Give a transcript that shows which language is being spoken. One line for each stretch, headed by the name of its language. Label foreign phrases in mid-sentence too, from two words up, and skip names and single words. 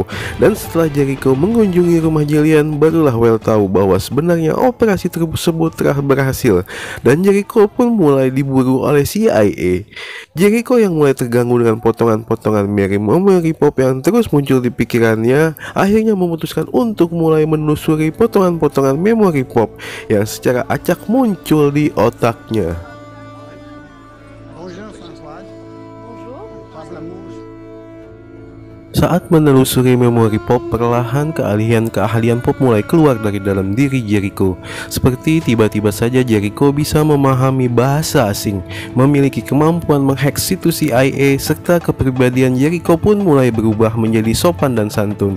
Indonesian: Dan setelah Jericho mengunjungi rumah Jillian, barulah Well tahu bahwa sebenarnya operasi tersebut telah berhasil dan Jericho pun mulai diburu oleh CIA. Jericho yang mulai terganggu dengan potongan-potongan memori Pop yang terus muncul di pikirannya, akhirnya memutuskan untuk mulai menelusuri potongan-potongan memori Pop yang secara acak muncul di otaknya.
French: Bonjour Françoise. Bonjour. Passe la mouche.
Indonesian: Saat menelusuri memori Pop, perlahan keahlian Pop mulai keluar dari dalam diri Jericho. Seperti tiba-tiba saja Jericho bisa memahami bahasa asing, memiliki kemampuan menghack situs CIA, serta kepribadian Jericho pun mulai berubah menjadi sopan dan santun.